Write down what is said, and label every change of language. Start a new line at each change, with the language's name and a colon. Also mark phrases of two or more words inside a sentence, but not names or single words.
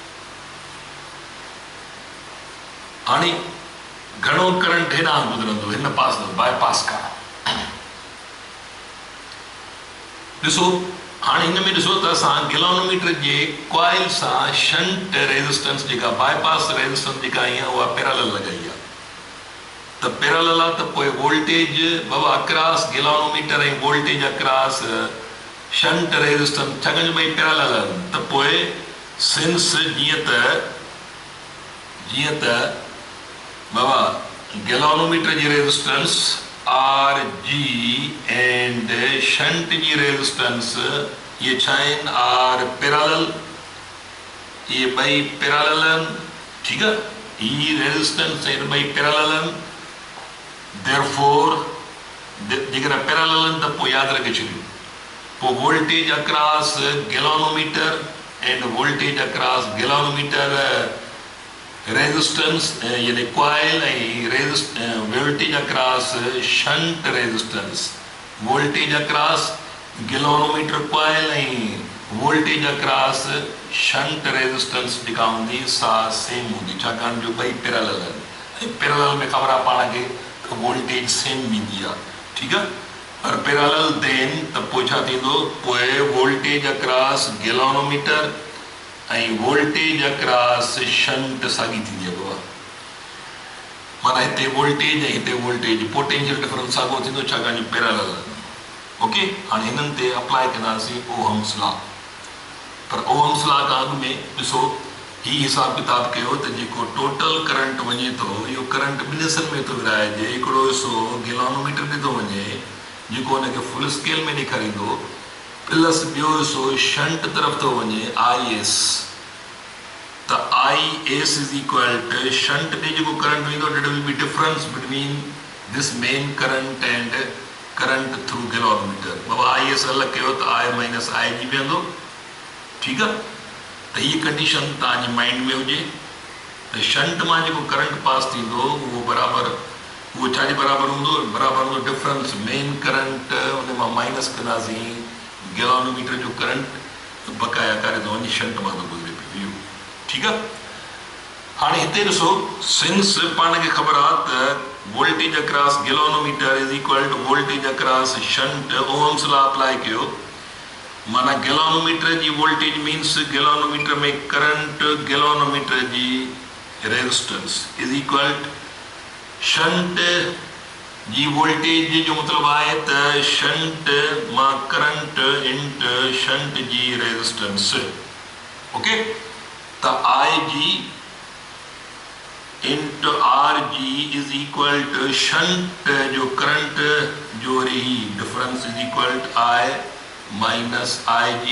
Sindhi: हाणे घणो करंट हेॾां गुज़रंदो, हिन पास बाईपास खां। ॾिसो हाणे हिन में ॾिसो त असां गैलोनोमीटर जे कॉइल सां
English: shunt resistance
Sindhi: जेका
English: bypass resistance
Sindhi: जेका आहे उहा पैरेलल लॻाई आहे। त पैरेलल आहे त पोइ वोल्टेज बाबा
English: across galvanometer
Sindhi: ऐं
English: voltage across shunt resistance
Sindhi: छाकाणि भई पैरेलल आहिनि, त पोइ सिंस जीअं त बाबा गैलोनोमीटर जी रेजिस्टेंस
English: RG and shunt
Sindhi: जी रेजिस्टेंस ये छा आहिनि, आर पैरेलल, ये ॿई पैरेलल आहिनि, ठीकु आहे, ही रेजिस्टेंस ऐं ॿई पैरेलल आहिनि। देयरफॉर जेकॾहिं पैरेलल आहिनि त पोइ यादि रखे छॾियो, पोइ
English: voltage across galvanometer and voltage across galvanometer
Sindhi: रेजिस्टेंस यानी कॉइल ऐं
English: voltage across shunt resistance, voltage across galvanometer coil
Sindhi: ऐं
English: voltage across shunt resistance
Sindhi: जेका हूंदी सा सेम हूंदी, छाकाणि जो ॿई पैरेलल आहिनि ऐं पैरेलल में ख़बर आहे पाण खे त वोल्टेज सेम ईंदी आहे, ठीकु आहे। पर
English: parallel then
Sindhi: त पोइ छा थींदो, पोइ
English: voltage across galvanometer
Sindhi: ऐं
English: voltage across shunt
Sindhi: साॻी थींदी आहे बाबा, माना हिते वोल्टेज ऐं हिते
English: voltage potential difference
Sindhi: साॻियो थींदो, छाकाणि पैरेलल। ओके, हाणे हिननि ते अप्लाई कंदासीं
English: Ohm's law.
Sindhi: पर
English: Ohm's law
Sindhi: खां अॻु में ॾिसो ही हिसाब किताब कयो त जेको
English: total current
Sindhi: वञे थो, इहो करंट ॿिनि हिसनि में थो विराइजे। हिकिड़ो हिसो गैलोनोमीटर ते थो वञे जेको हुनखे
English: full scale
Sindhi: में ॾेखारींदो, प्लस ॿियो हिसो शंट तरफ़ थो वञे IS। त
English: IS is equal to shunt
Sindhi: ते जेको करंट वेंदो,
English: That will be difference between this main current and current through galvanometer.
Sindhi: बाबा IS अलॻि कयो त
English: I minus IG
Sindhi: वेंदो, ठीकु आहे। त हीअ कंडीशन तव्हांजे माइंड में हुजे त शंट मां जेको करंट पास थींदो उहो बराबरि, उहो छाजे बराबरि हूंदो, बराबरि हूंदो
English: difference main current
Sindhi: उन मां माइनस कंदासीं गैलोनोमीटर जो करंट बक़ाया करे थो वञे, शंट मां थो गुज़रे पियो, ठीकु आहे। हाणे हिते ॾिसो, सिंस पाण खे ख़बर आहे त
English: voltage across galvanometer is equal to voltage across shunt, Ohm's law apply
Sindhi: कयो, माना गैलोनोमीटर जी
English: voltage means galvanometer
Sindhi: में करंट, गैलोनोमीटर जी
English: resistance is equal to shunt
Sindhi: जी वोल्टेज जो मतिलबु आहे त शंट मां
English: current into shunt
Sindhi: जी रेजिस्टेंस, ओके। त
English: IG into RG is equal to shunt
Sindhi: जो करंट जो वरी डिफरेंस
English: is equal to I minus IG.